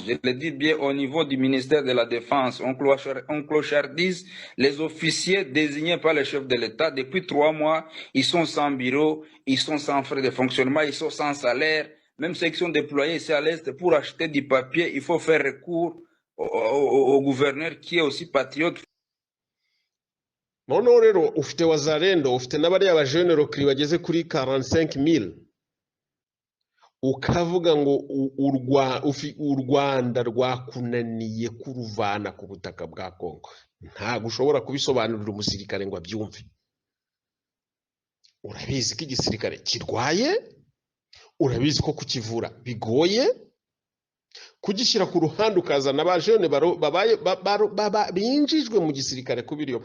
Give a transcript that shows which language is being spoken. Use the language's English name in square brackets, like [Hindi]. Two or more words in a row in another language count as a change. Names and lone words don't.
[French] Je le dis bien au niveau du ministère de la Défense. On clochardise les officiers désignés par le chef de l'État. Depuis 3 mois, ils sont sans bureau, ils sont sans frais de fonctionnement, ils sont sans salaire. Même ceux qui sont déployés ici à l'Est pour acheter du papier, il faut faire recours au gouverneur qui est aussi patriote. [Kinyarwanda] noneho rero ufite Wazalendo, ufite n'abariya bajene rokiri bageze kuri 45,000, ukavuga ngo u Rwanda rwakunaniye kuruvana ku butaka bwa Kongo. Ntabwo ushobora kubisobanurira umusirikare ngo abyumve. Urabizi ko igisirikare kirwaye, urabizi ko kukivura bigoye, kugishyira ku ruhande ukazana abajene binjijwe mu gisirikare kubiriyo.